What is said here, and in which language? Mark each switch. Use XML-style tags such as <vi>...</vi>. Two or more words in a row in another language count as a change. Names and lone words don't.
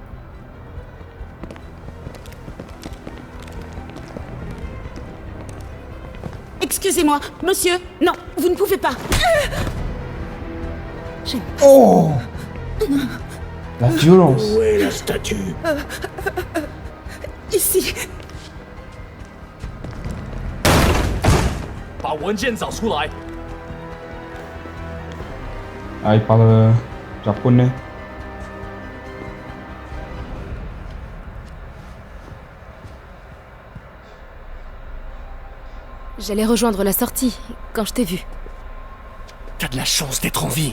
<fr>Excusez-moi, monsieur. Non, vous ne pouvez pas. Oh! La violence. Où est la statue? Ici.</fr> <zh>把文件找出来。</zh> <fr>Ah, il parle japonais. J'allais rejoindre la sortie quand je t'ai vu. T'as de la chance d'être en vie.</fr>